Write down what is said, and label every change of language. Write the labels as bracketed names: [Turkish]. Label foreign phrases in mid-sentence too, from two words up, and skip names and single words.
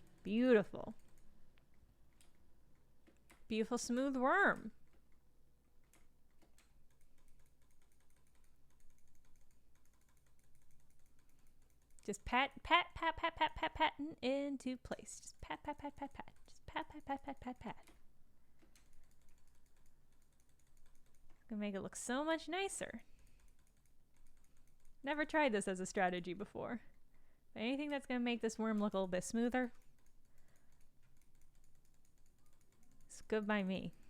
[English] Beautiful. Beautiful smooth worm. Just pat, pat, pat, pat, pat, pat, patting into place. Just pat, pat, pat, pat, pat. Just pat, pat, pat, pat, pat, pat. Gonna make it look so much nicer. Never tried this as a strategy before. But anything that's gonna make this worm look a little bit smoother, it's good by me.